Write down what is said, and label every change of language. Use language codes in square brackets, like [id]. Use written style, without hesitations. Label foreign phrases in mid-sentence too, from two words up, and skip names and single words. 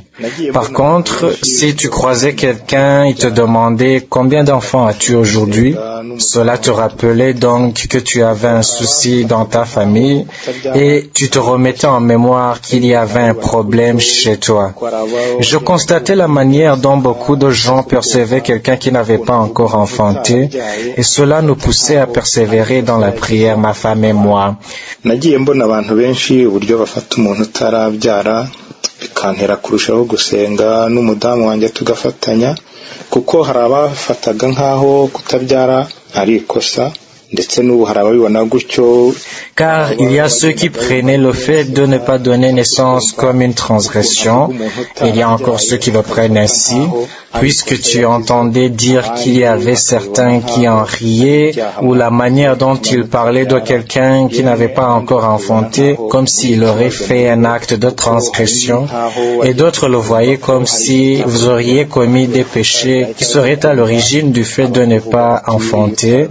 [fr] Par contre, si tu croisais quelqu'un et te demandait combien d'enfants as-tu aujourd'hui, cela te rappelait donc que tu avais un souci dans ta famille et tu te remettais en mémoire qu'il y avait un problème chez toi. Je constatais la manière dont beaucoup de gens percevaient quelqu'un qui n'avait pas encore enfanté, et cela nous poussait à persévérer dans la prière, ma femme et moi. [rw] Nagiye mbona abantu benshi uburyo bafata umuntu utarabyara bikantera kurushaho gusenga n'umudamu wanjye tugafatanya, kuko hari abafataga nkaho kutabyara ari ikosa. [fr] Car il y a ceux qui prenaient le fait de ne pas donner naissance comme une transgression. Il y a encore ceux qui le prennent ainsi, puisque tu entendais dire qu'il y avait certains qui en riaient, ou la manière dont ils parlaient de quelqu'un qui n'avait pas encore enfanté, comme s'il aurait fait un acte de transgression, et d'autres le voyaient comme si vous auriez commis des péchés qui seraient à l'origine du fait de ne pas enfanter.